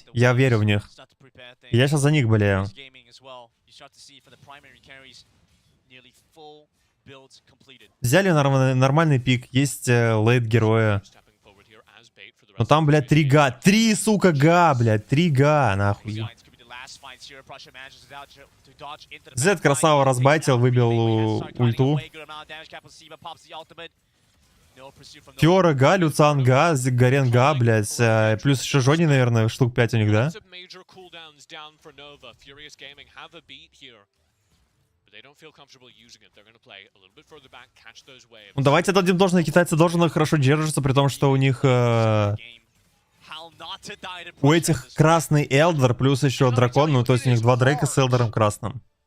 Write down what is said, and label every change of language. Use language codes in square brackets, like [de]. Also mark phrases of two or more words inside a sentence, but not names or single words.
[ru] Я верю в них. Я сейчас за них болею. Взяли нормальный пик. Есть лейт героя. Но там, блядь, 3 га. 3, сука, га, блядь. 3 га, нахуй. Зед красава разбайтил, выбил ульту. Фиора га, Люциан га, Гарен га, блядь. Плюс еще Жони, наверное, штук 5 у них, да? Ну давайте дадим должное, китайцы должны хорошо держатся, при том, что у них... у этих красный Элдер, плюс еще дракон, ну то есть у них 2 Дрейка с Элдером красным.